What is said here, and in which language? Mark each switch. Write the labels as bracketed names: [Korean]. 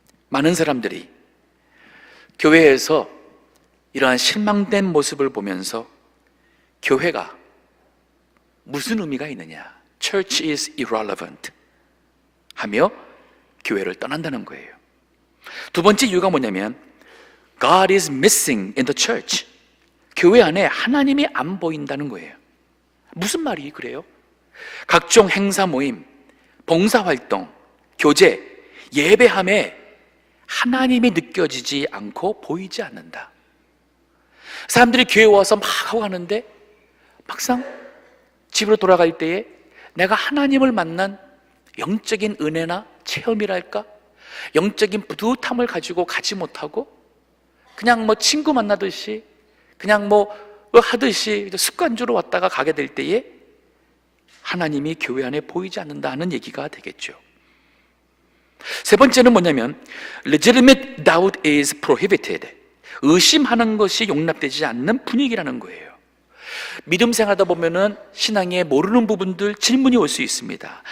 [Korean] 많은 사람들이 교회에서 이러한 실망된 모습을 보면서 교회가 무슨 의미가 있느냐, [English] Church is irrelevant [Korean] 하며 교회를 떠난다는 거예요. 두 번째 이유가 뭐냐면 [English] God is missing in the church. [Korean] 교회 안에 하나님이 안 보인다는 거예요. 무슨 말이 그래요? 각종 행사 모임, 봉사활동, 교제, 예배함에 하나님이 느껴지지 않고 보이지 않는다. 사람들이 교회에 와서 막 하고 가는데 막상 집으로 돌아갈 때에 내가 하나님을 만난 영적인 은혜나 체험이랄까? 영적인 뿌듯함을 가지고 가지 못하고 그냥 친구 만나듯이 그냥 하듯이 습관적으로 왔다가 가게 될 때에 하나님이 교회 안에 보이지 않는다 하는 얘기가 되겠죠. 세 번째는 뭐냐면 [English] legitimate doubt is prohibited. [Korean] 의심하는 것이 용납되지 않는 분위기라는 거예요. 믿음 생활하다 보면은 신앙에 모르는 부분들 질문이 올 수 있습니다.